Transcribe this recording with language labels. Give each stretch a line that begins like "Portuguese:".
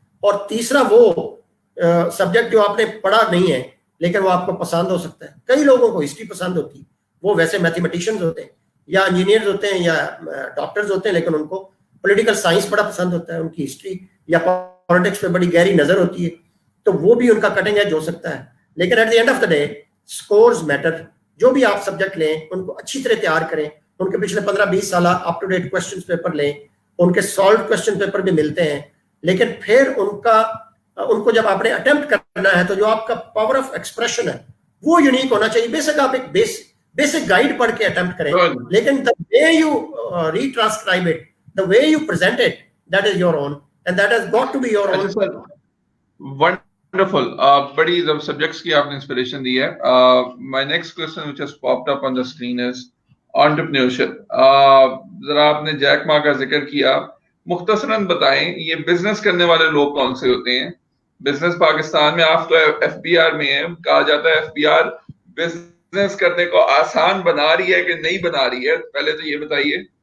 Urdu: اور تیسرا وہ سبجیکٹ جو آپ نے پڑھا نہیں ہے لیکن وہ آپ کو پسند ہو سکتا ہے. کئی لوگوں کو ہسٹری پسند ہوتی ہے, وہ ویسے میتھمیٹیشینز ہوتے ہیں یا انجینئرز ہوتے ہیں یا ڈاکٹرز ہوتے ہیں, لیکن ان کو پولیٹیکل سائنس بڑا پسند ہوتا ہے, ان کی ہسٹری یا پالیٹکس پہ بڑی گہری نظر ہوتی ہے, تو وہ بھی ان کا کٹنگ ایج ہو سکتا ہے.
English: لیکن at the end of the day scores matter.
Urdu: جو بھی آپ سبجیکٹ لیں ان کو اچھی طرح تیار کریں, ان کے پچھلے 15-20 سالہ up to date question paper لیں, ان کے سالوڈ کوشچن پیپر بھی ملتے ہیں, لیکن پھر ان کو جب آپ نے اٹمپٹ کرنا ہے تو جو آپ کا پاور آف ایکسپریشن ہے وہ یونیک ہونا چاہیے. بیسک آپ ایک بیسک گائیڈ پڑھ کے اٹمپٹ کریں, لیکن
English: the way you retranscribe it, the way you present it, that is your own and that has got to be your own. Wonderful.
Urdu: بڑی subjects کی آپ نے inspiration دی ہے.
English: My next question which has popped up on the screen is entrepreneurship.
Urdu: ذرا آپ نے Jack ما کا ذکر کیا, مختصراً بتائیں یہ بزنس کرنے والے لوگ کون سے ہوتے ہیں؟ بزنس پاکستان میں آپ تو ایف بی آر میں ہیں, کہا جاتا ہے ایف بی آر بزنس کرنے کو آسان بنا رہی ہے کہ نہیں بنا رہی ہے, پہلے تو یہ بتائیے.